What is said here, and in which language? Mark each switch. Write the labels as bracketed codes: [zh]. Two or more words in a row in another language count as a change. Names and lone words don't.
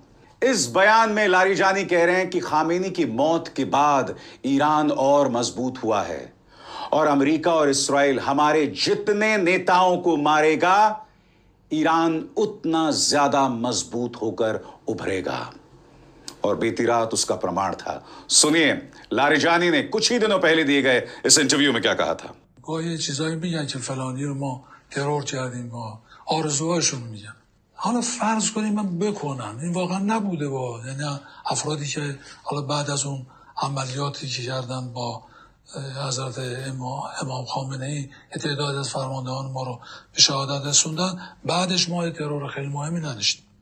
[hi] इस बयान में लारिजानी कह रहे हैं कि खामेनी की मौत के बाद ईरान और मजबूत हुआ है और अमेरिका और इस्राएल हमारे जितने नेताओं को मारेगा, ईरान उतना ज्यादा मजबूत होकर उभरेगा। और बीती रात उसका प्रमाण था। सुनिए लारिजानी ने कुछ ही दिनों पहले दिए गए इस इंटरव्यू में क्या कहा था। कोई चीज़ें [fa] میگن که فلانی رو ما ترور کردیم، ما آرزوهاشون میگن. حالا فرض کنیم من بکنن، این واقعا نبوده با، یعنی افرادی که حالا بعد از اون عملیاتی که کردن با حضرت امام خامنه ای یه تعداد از فرماندهان ما رو به شهادت رسوندن، بعدش ما ترور خیلی مهمی نداشتیم.